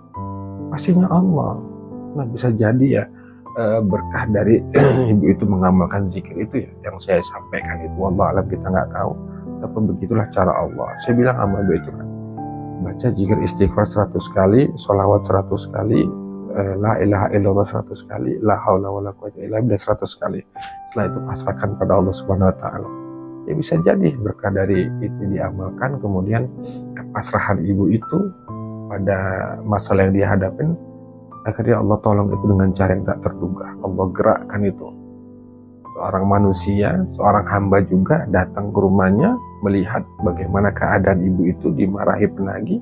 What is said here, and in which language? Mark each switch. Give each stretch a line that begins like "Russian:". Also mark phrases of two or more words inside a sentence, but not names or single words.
Indonesian: Pastinya Allah. Nah bisa jadi ya berkah dari ibu itu mengamalkan zikir itu ya, yang saya sampaikan itu.
Arabic: والله أعلم,
Indonesian: kita nggak tahu, tapi begitulah cara Allah. Saya bilang amal itu kan, baca zikir istighfar 100 kali, sholawat 100 kali,
Arabic: لا إله إلا الله 100 kali, لا حول ولا قوة إلا بالله 100 kali.
Indonesian: Setelah itu pasrahkan pada Allah
Arabic: سبحانه وتعالى.
Indonesian: Ya bisa jadi berkah dari itu diamalkan, kemudian kepasrahan ibu itu pada masalah yang dia hadapin, akhirnya Allah tolong itu dengan cara yang tak terduga. Allah gerakkan itu. Seorang manusia, seorang hamba juga datang ke rumahnya, melihat bagaimana keadaan ibu itu dimarahi penagih.